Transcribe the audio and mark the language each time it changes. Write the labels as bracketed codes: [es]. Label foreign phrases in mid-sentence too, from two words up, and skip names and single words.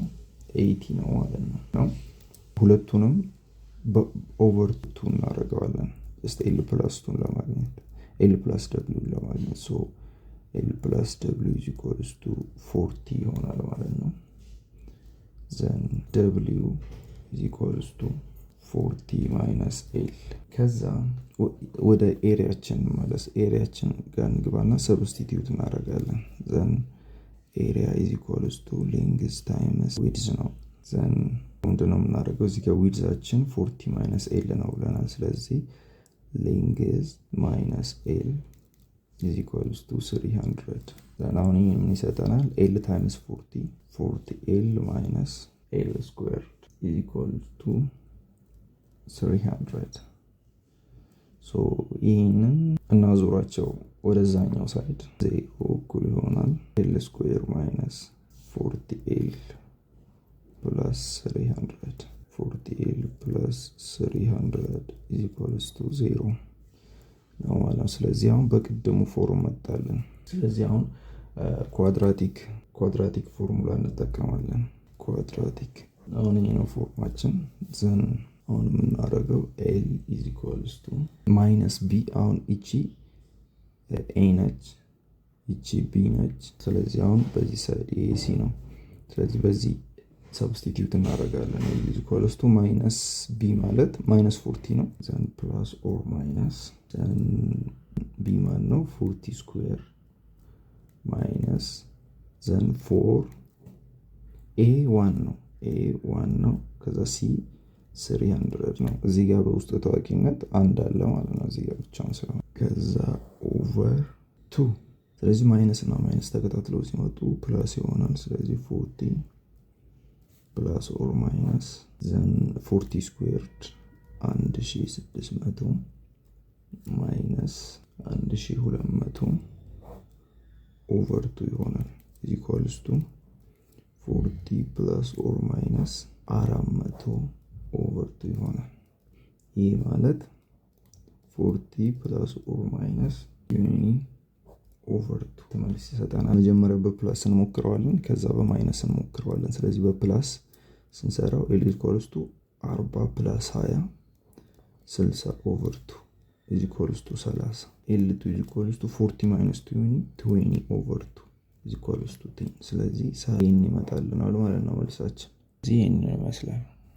[am] 80 ነው ማለት ነው። ሁለቱንም ኦቨር 2 እናደርገዋለን [en] just l plus 2 [am] ለማግኘት [en] l plus w [am] ለማግኘት [en] so l plus w is equals to 40 [am] ይሆናል ማለት ነው። [en] then w is equals to 40 minus l። [am] ከዛ ወደ ኤሪያችን ማለት ኤሪያችን ጋር እንግባና ሰብስቲቲዩት እናደርጋለን። [en] then area is equals to length times width [am] ነው። then ምንድነው የምናደርገው? እዚህ ጋር widthአችን [en] 40 minus l [am] ነው ብለናል። ስለዚህ [en] length minus l is equals to 300. [am] then አሁን ይሄ ምን ይሰጠናል? [en] l times 40l minus l squared is equals to 300. [am] so ይሄንን እናዞራቸው ወደዛኛው ሳይድ ዜሮ እኩል ይሆናል [en] l square minus 40l plus 300. 40l plus 300 is equals to 0 [am] ነው ማለት ነው። ስለዚህ አሁን በቅድሙ ፎርም መጣልን። ስለዚህ አሁን ኳድራቲክ ፎርሙላ እንጠቀማለን። ኳድራቲክ አሁን ይሄ ነው ፎርማችን። then አሁን የምናደርገው [en] l is equals to minus b። [am] አሁን እቺ a ነች፣ እቺ b ነች። ስለዚህ አሁን በዚህ ሳይድ ac ነው። ስለዚህ በዚህ substitute እናደርጋለን። [en] l is equals to minus b [am] ማለት minus 40 ነው። then plus [en] or minus then b [am] ማለት ነው [en] 40 square minus then 4 a1 [am] ነው ከዛ c 300 ነው። እዚህ ጋር በውስጥ ታዋቂነት አንድ አለ ማለት ነው። እዚህ ጋር ብቻውን ስለሆነ ከዛ over 2። ስለዚህ ማይነስ እና ማይነስ ተከታትለው ሲመጡ ፕላስ ይሆናል። ስለዚህ [en] 40 plus or minus then 40 squared 1600 minus 1200 over 2 ይሆናል is equals to 40 plus or minus 400 over 2 [am] ይሆናል። ይህ ማለት [en] 40 plus or minus 20 over 2 [am] ተመልሶ ይሰጠናል። መጀመሪያ በፕላስ እንሞክረዋለን፣ ከዛ በማይነስ እንሞክረዋለን። ስለዚህ በፕላስ ስንሰራው [en] l is equals to 40 plus 20 60 over 2 is equals to 30. l2 is equals to 40 minus 20 over 2 is equals to 10. [am] ስለዚህ ሳይን ይመጣልናል ማለት ነው መልሳችን። እዚህ ይሄን ይመስላል።